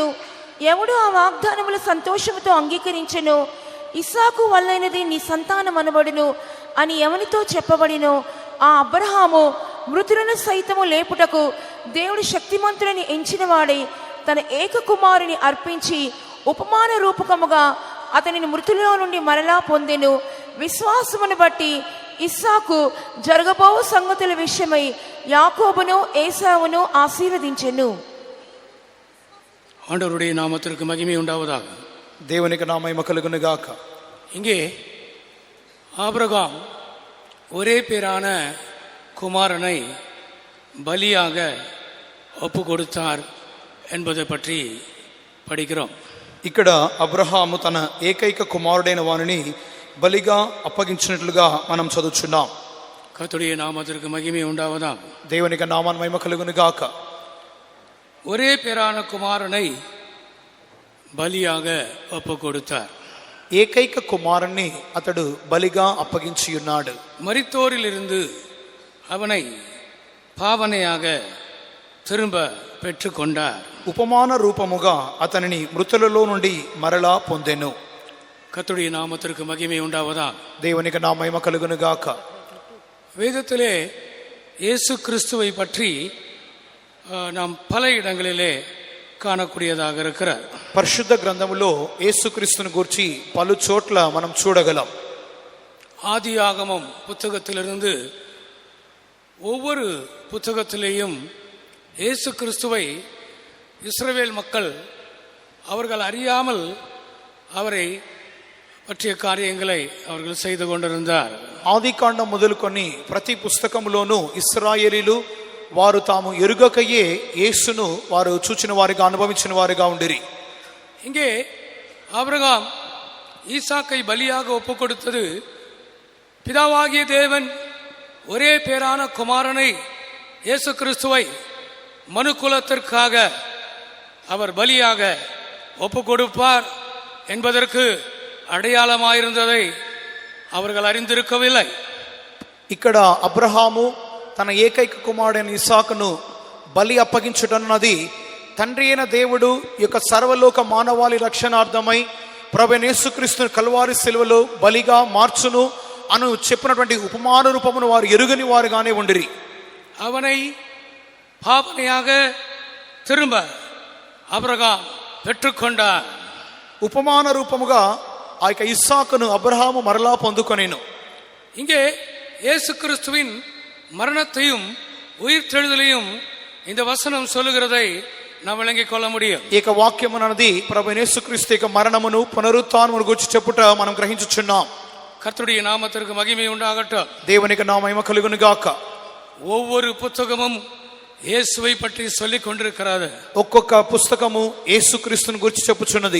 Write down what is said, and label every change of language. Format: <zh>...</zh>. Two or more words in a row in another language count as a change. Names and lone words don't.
<te>ఎవడు ఆ వాగ్దానముల సంతోషముతో అంగీకరించెను, ఇస్సాకు వల్లైనది నీ సంతానం అనబడును అని ఎవనితో చెప్పబడినో ఆ అబ్రహాము మృతులను సైతము లేపుటకు దేవుడు శక్తిమంతులని ఎంచినవాడై తన ఏక కుమారుని అర్పించి ఉపమాన రూపకముగా అతనిని మృతుల్లో నుండి మరలా పొందెను. విశ్వాసమును బట్టి ఇస్సాకు జరగబోవు సంగతుల విషయమై యాకోబును ఏసావును ఆశీర్వదించెను.</te> <ta>ஆண்டவருடைய நாமத்திற்கு மகிமை உண்டாவதாக.</ta> <te>దేవునికి నా మహిమ కలుగును గాక.</te> <ta>இங்கே ஆபிரகாம் ஒரே பேரான குமாரனை பலியாக ஒப்பு கொடுத்தார் என்பதை பற்றி படிக்கிறோம்.</ta> <te>ఇక్కడ అబ్రహాము తన ఏకైక కుమారుడైన వానిని బలిగా అప్పగించినట్లుగా మనం చదువుచున్నాం.</te> <ta>கர்த்தருடைய நாமத்திற்கு மகிமை உண்டாவதாக.</ta> <te>దేవునికి నామాన్ని మహిమ కలుగును గాక.</te> <ta>ஒரே பேரான குமாரனை பலியாக ஒப்பு கொடுத்தார்.</ta> <te>ఏకైక కుమారుణ్ణి అతడు బలిగా అప్పగించి ఉన్నాడు.</te> <ta>மரித்தோரிலிருந்து அவனை பாவனையாக திரும்ப பெற்றுக்கொண்டார்.</ta> <te>ఉపమాన రూపముగా అతనిని మృతులలో నుండి మరలా పొందెను.</te> <ta>கர்த்தருடைய நாமத்திற்கு மகிமை உண்டாவதாக.</ta> <te>దేవునికి నా మహిమ కలుగును గాక.</te> <ta>வேதத்திலே இயேசு கிறிஸ்துவை பற்றி நாம் பல இடங்களிலே காணக்கூடியதாக இருக்கிறார்.</ta> <te>పరిశుద్ధ గ్రంథములో యేసుక్రీస్తుని గురించి పలు చోట్ల మనం చూడగలం.</te> <ta>ஆதியாகமம் புத்தகத்திலிருந்து ஒவ்வொரு புத்தகத்திலேயும் இயேசு கிறிஸ்துவை இஸ்ரவேல் மக்கள் அவர்கள் அறியாமல் அவரை பற்றிய காரியங்களை அவர்கள் செய்து கொண்டிருந்தார்.</ta> <te>ఆదికాండం మొదలుకొని ప్రతి పుస్తకములోనూ ఇశ్రాయేలీలు వారు తాము ఎరుగకయే యేసును వారు చూచిన వారిగా అనుభవించిన వారిగా ఉండిరి.</te> <ta>இங்கே ஆபிரகாம் ஈசாக்கை பலியாக ஒப்பு கொடுத்தது பிதாவாகிய தேவன் ஒரே பேரான குமாரனை இயேசு கிறிஸ்துவை மனுக்குலத்திற்காக அவர் பலியாக ஒப்பு கொடுப்பார் என்பதற்கு அடையாளமாயிருந்ததை அவர்கள் அறிந்திருக்கவில்லை.</ta> <te>ఇక్కడ అబ్రహాము తన ఏకైక కుమారుడైన ఇస్సాకును బలి అప్పగించుటన్నది తండ్రి అయిన దేవుడు యొక్క సర్వలోక మానవాళి రక్షణార్థమై ప్రభువైన యేసుక్రీస్తును కల్వారి శిలువలో బలిగా మార్చును అను చెప్పినటువంటి ఉపమాన రూపమును వారు ఎరుగని వారుగానే ఉండిరి.</te> <ta>அவனை பாவனையாக திரும்ப ஆபிரகாம் பெற்றுக்கொண்டார்.</ta> <te>ఉపమాన రూపముగా ఆ యొక్క ఇస్సాకును అబ్రహాము మరలా పొందుకొనెను.</te> <ta>இங்கே இயேசு கிறிஸ்துவின் மரணத்தையும் உயிர்த்தெழுதலையும் இந்த வசனம் சொல்லுகிறதை நாம் விளங்கிக் கொள்ள முடியும்.</ta> <te>ఈ యొక్క వాక్యం అన్నది ప్రభువైన యేసుక్రీస్తు యొక్క మరణమును పునరుత్థానమును గురించి చెప్పుట మనం గ్రహించుచున్నాం.</te> <ta>கர்த்தருடைய நாமத்திற்கு மகிமை உண்டாகட்டும்.</ta> <te>దేవునికి నా మహిమ కలుగును గాక.</te> <ta>ஒவ்வொரு புத்தகமும் இயேசுவை பற்றி சொல்லிக் கொண்டிருக்கிறது.</ta> <te>ఒక్కొక్క పుస్తకము యేసుక్రీస్తుని గురించి చెప్పుచున్నది.</te>